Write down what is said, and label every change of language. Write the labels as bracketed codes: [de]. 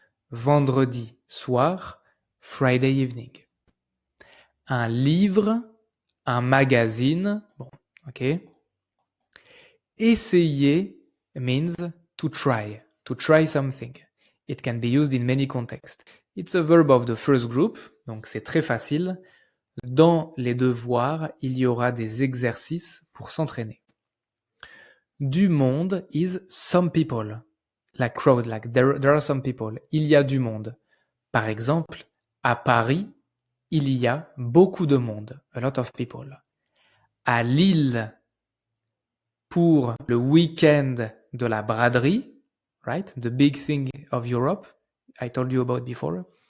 [fr] Vendredi soir, [en] Friday evening. [fr] Un livre, un magazine, bon, ok. [en] Essayer means to try something. It can be used in many contexts. It's a verb of the first group, [fr] donc c'est très facile. Dans les devoirs, il y aura des exercices pour s'entraîner. [en] Du monde is some people. Like crowd, like there are some people. [fr] Il y a du monde. Par exemple, à Paris, il y a beaucoup de monde. [en] A lot of people. [fr] À Lille, pour le week-end de la braderie, [en] right? The big thing of Europe, I told you about before.